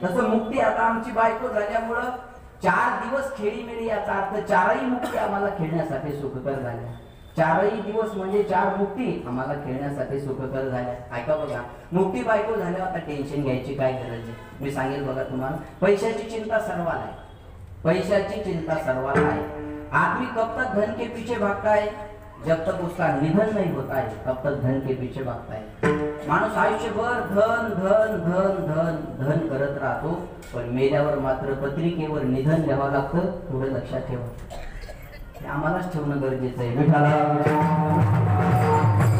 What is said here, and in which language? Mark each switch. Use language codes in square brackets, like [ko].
[mr] तसं मुक्ती आता आमची बायको झाल्यामुळं 4 दिवस खेळीमेळी, याचा अर्थ 4ही मुक्ती आम्हाला खेळण्यासाठी सुखकर झाल्या. 4ही दिवस म्हणजे 4 मुक्ती आम्हाला खेळण्यासाठी सुखकर झाल्या. ऐका बघा, मुक्ती बायको झाल्यावर आता टेन्शन घ्यायची काय गरज आहे? मी सांगेल बघा तुम्हाला. पैशाची चिंता सर्वाला आहे. पैशाची चिंता सर्वाला आहे. [hi] आदमी कब तक धन के पीछे भागता है? जब तक उसका निधन नहीं होता है तब तक धन के पीछे भागता है. [mr] माणूस आयुष्यभर धन धन धन धन धन करत राहतो, पण मेल्यावर मात्र पत्रिकेवर निधन लिहावं लागतं. थोडं लक्षात ठेवा. हे आम्हालाच ठेवणं गरजेचं आहे.